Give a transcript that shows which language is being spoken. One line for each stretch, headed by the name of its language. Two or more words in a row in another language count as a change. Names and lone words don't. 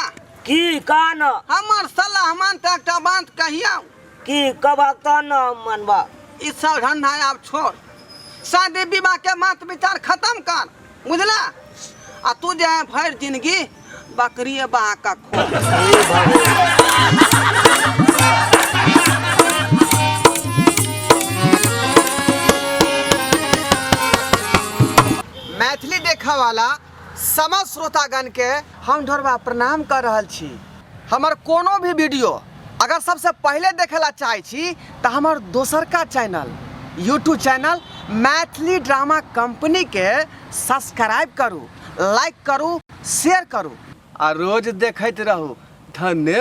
Maithili: की कान हमर सलाह मानते एकटा बात कहिया की कबक त न मनबा ई सब धंधा अब छोड़ शादी विवाह के मत विचार खत्म कर बुझला आ तू जे है भर जिंदगी बकरी बहा का खो मैथिली देखा वाला समस्त श्रोतागण के हम ढोरबा प्रणाम कर रहल छी। हमर कोनो भी वीडियो अगर सबसे पहले देखेला चाहे छी तो हमार दोसर का चैनल
English: YouTube channel
Maithili: मैथिली ड्रामा कंपनी के सब्सक्राइब करू, लाइक करू, शेयर करू और रोज देखते रहू।